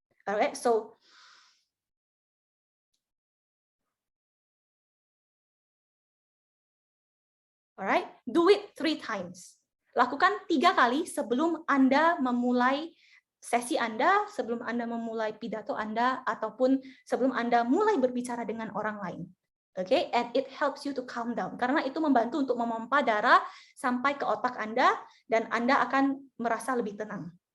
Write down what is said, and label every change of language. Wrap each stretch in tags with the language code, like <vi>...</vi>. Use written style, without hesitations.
<en>Alright, so alright, do it 3 times.</en> <id>Lakukan 3 kali sebelum Anda memulai sesi Anda, sebelum Anda memulai pidato Anda, ataupun sebelum Anda mulai berbicara dengan orang lain.</id> <en>Okay, and it helps you to calm down.</en> <id>Karena itu membantu untuk memompa darah sampai ke otak Anda, dan Anda akan merasa lebih tenang.</id>